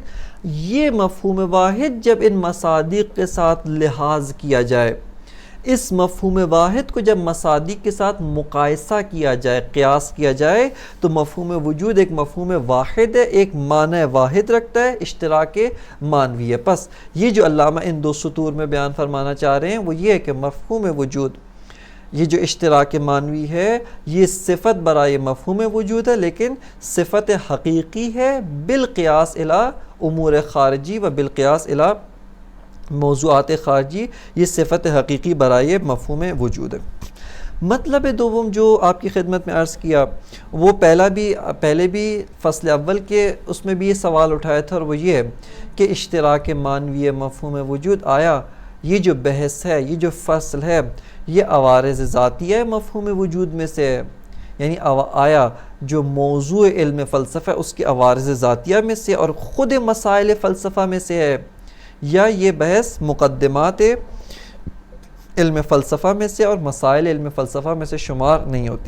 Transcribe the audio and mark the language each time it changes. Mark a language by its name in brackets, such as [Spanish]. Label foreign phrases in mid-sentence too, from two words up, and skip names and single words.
[Urdu] یہ مفہوم واحد جب ان مصادیق کے ساتھ لحاظ کیا جائے، اس مفہوم واحد کو جب مصادیق کے ساتھ مقایسہ کیا جائے، قیاس کیا جائے، تو مفہوم وجود ایک مفہوم واحد ہے، ایک معنی واحد رکھتا ہے، اشتراک معنوی ہے۔ پس یہ جو علامہ ان دو سطور میں بیان فرمانا چاہ رہے ہیں وہ یہ ہے کہ مفہوم وجود، یہ جو اشتراک معنوی ہے، یہ صفت برائے مفہوم وجود ہے، لیکن صفت حقیقی ہے [Arabic] بالقیاس الی امور خارجی و بالقیاس الی موضوعات خارجی، [Urdu] یہ صفت حقیقی برائے مفہوم وجود ہے۔ مطلب دوم جو آپ کی خدمت میں عرض کیا، وہ پہلے بھی فصل اول کے اس میں بھی یہ سوال اٹھایا تھا، اور وہ یہ ہے کہ اشتراک معنوی مفہوم وجود، آیا یہ جو بحث ہے، یہ جو فصل ہے، یہ عوارض ذاتیہ مفہوم وجود میں سے ہے، یعنی آیا جو موضوع علم فلسفہ اس کی عوارض ذاتیہ میں سے اور خود مسائل فلسفہ میں سے ہے، یا یہ بحث مقدمات علم فلسفہ میں سے اور مسائل علم فلسفہ میں سے شمار نہیں ہوتی۔